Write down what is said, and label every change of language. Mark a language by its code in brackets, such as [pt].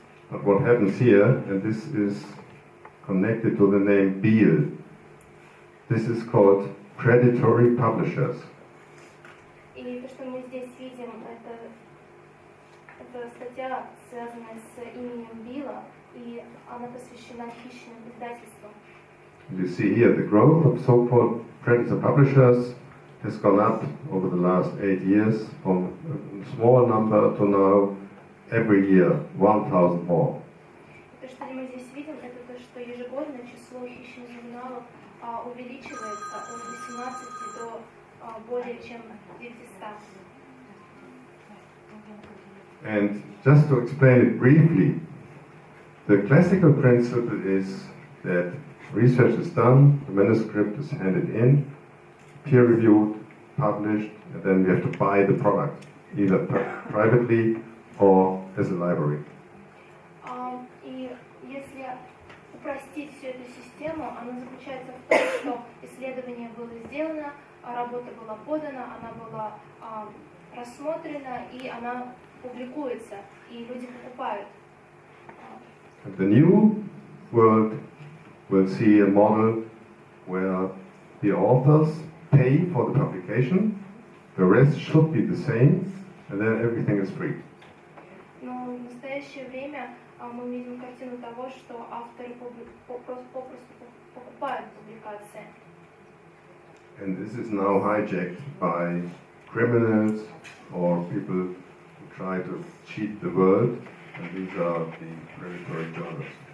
[en] But what happens here, and this is connected to the name Beal, this is called predatory publishers. [ru] И то, что мы здесь видим, это статья, связанная с именем Билла, и она посвящена хищным издательствам. [en] You see here the growth of so-called predator publishers has gone up over the last 8 years from a small number to now every year 1,000 more. [ru] То, что мы здесь видим, это то, что ежегодно число хищных журналов увеличивается от 18 до более чем 900. [en] And just to explain it briefly, the classical principle is that research is done, the manuscript is handed in, peer-reviewed, published, and then we have to buy the product, either privately or as a library. [ru] И если упростить всю эту систему, она заключается в том, что исследование было сделано, работа была подана, она была рассмотрена, и она публикуется, и люди покупают. [en] And the new world will see a model where the authors pay for the publication, the rest should be the same, and then everything is free. [ru] Но в настоящее время мы видим картину того, что авторы попросту покупают публикации. [en] And this is now hijacked by criminals or people who try to cheat the world, and these are the predatory journals.